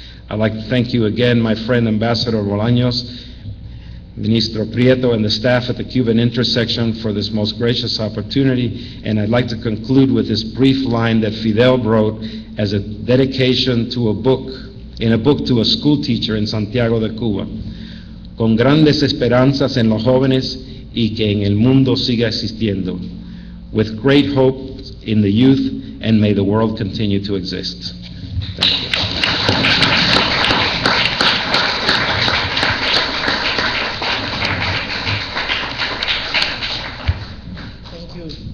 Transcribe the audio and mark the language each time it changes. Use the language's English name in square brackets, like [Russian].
[English] I'd like to thank you again, my friend Ambassador Bolaños, Ministro Prieto, and the staff at the Cuban Intersection for this most gracious opportunity. And I'd like to conclude with this brief line that Fidel wrote as a dedication to a book to a school teacher in Santiago de Cuba. [Spanish] Con grandes esperanzas en los jóvenes y que en el mundo siga existiendo. [English] With great hope in the youth, and may the world continue to exist. Thank you. Thank you.